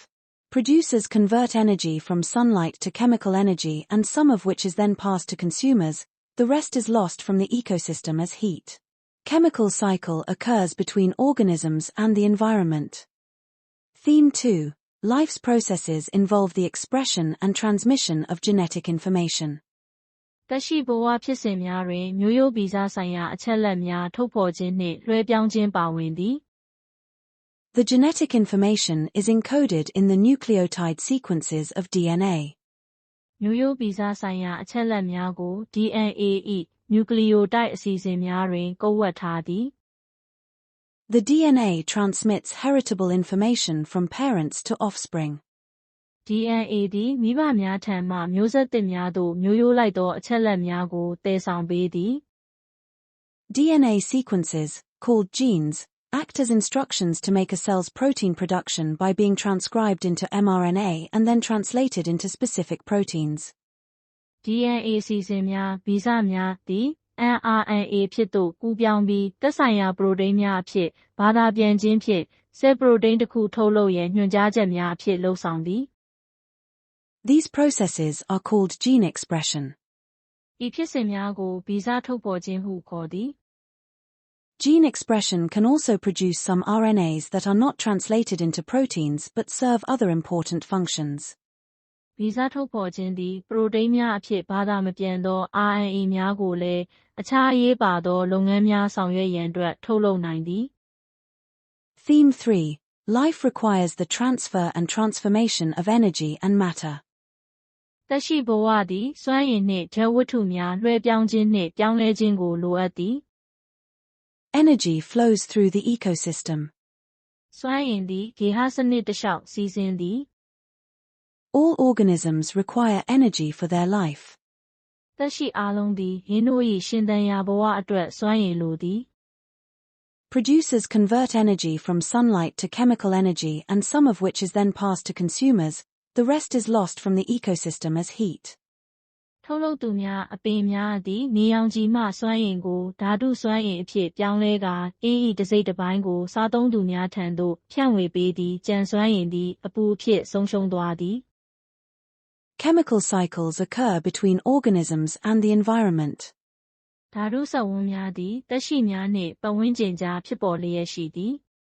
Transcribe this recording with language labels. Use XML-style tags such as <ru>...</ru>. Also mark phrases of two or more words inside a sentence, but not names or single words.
<en>Producers convert energy from sunlight to chemical energy, and some of which is then passed to consumers. The rest is lost from the ecosystem as heat. Chemical cycle occurs between organisms and the environment. Theme 2. Life's processes involve the expression and transmission of genetic information.</en> <my>သက်ရှိဘဝဖြစ်စဉ်များတွင်မျိုးရိုးဗီဇဆိုင်ရာအချက်အလက်များထုတ်ဖော်ခြင်းနှင့်လွှဲပြောင်းခြင်းပါဝင်သည်</my> <en>The genetic information is encoded in the nucleotide sequences of DNA.</en> <my>မျိုးရိုးဗီဇဆိုင်ရာအချက်အလက်များကို DNA ၏ နျူကလီယိုတိုက်အစီအစဉ်များတွင်ကုတ်ဝတ်ထားသည်</my> <en>The DNA transmits heritable information from parents to offspring.</en> <my>DNA သည် မိဘများထံမှမျိုးဆက်သစ်များသို့မျိုးရိုးလိုက်သောအချက်အလက်များကိုသယ်ဆောင်ပေးသည်</my> <en>DNA sequences, called genes, act as instructions to make a cell's protein production by being transcribed into mRNA and then translated into specific proteins.</en> <my>DNA အစီအစဉ်များဗီဇများသည် mRNA ဖြစ်သို့ကူးပြောင်းပြီးသက်ဆိုင်ရာပရိုတိန်းများအဖြစ်ဘာသာပြန်ခြင်းဖြင့်ဆဲလ်ပရိုတိန်းတစ်ခုထုတ်လုပ်ရန်ညွှန်ကြားချက်များအဖြစ်လုပ်ဆောင်သည်</my> <en>These processes are called gene expression.</en> <my>ဤဖြစ်စဉ်များကိုဗီဇထုတ်ဖော်ခြင်းဟုခေါ်သည်</my> <en>Gene expression can also produce some RNAs that are not translated into proteins but serve other important functions.</en> <my>ဗီဇထုတ်ဖော်ခြင်းသည်ပရိုတိန်းများအဖြစ်ဘာသာမပြန်သော RNA များကိုလည်းအခြားအရေးပါသောလုပ်ငန်းများဆောင်ရွက်ရန်အတွက်ထုတ်လုပ်နိုင်သည်</my> <en>Theme 3. Life requires the transfer and transformation of energy and matter.</en> <my>သက်ရှိဘဝသည်စွမ်းအင်နှင့်ဓာတ်ဝတ္ထုများလွှဲပြောင်းခြင်းနှင့်ပြောင်းလဲခြင်းကိုလိုအပ်သည်</my> <en>Energy flows through the ecosystem.</en> <my>စွမ်းအင်သည်ဂေဟစနစ်တစ်လျှောက်စီးဆင်းသည်</my> <en>All organisms require energy for their life.</en> <my>သက်ရှိအားလုံးသည်ယင်းတို့၏ရှင်သန်ရာဘဝအတွက်စွမ်းအင်လိုသည်</my> <en>Producers convert energy from sunlight to chemical energy, and some of which is then passed to consumers. The rest is lost from the ecosystem as heat.</en> <my>ထုတ်လုပ်သူများအပင်များသည်နေရောင်ခြည်မှစွမ်းအင်ကိုဓာတုစွမ်းအင်အဖြစ်ပြောင်းလဲကာအင်း၏တစ်စိတ်တစ်ပိုင်းကိုစားသုံးသူများထံသို့ဖြန့်ဝေပေးသည်ကြံစွမ်းအင်သည်အပူအဖြစ်ဆုံးရှုံးသွားသည်</my> <en>Chemical cycles occur between organisms and the environment.</en> <my>ဓာတုစက်ဝန်းများသည်သက်ရှိများနှင့်ပတ်ဝန်းကျင်ကြားဖြစ်ပေါ်လျက်ရှိသည်</my>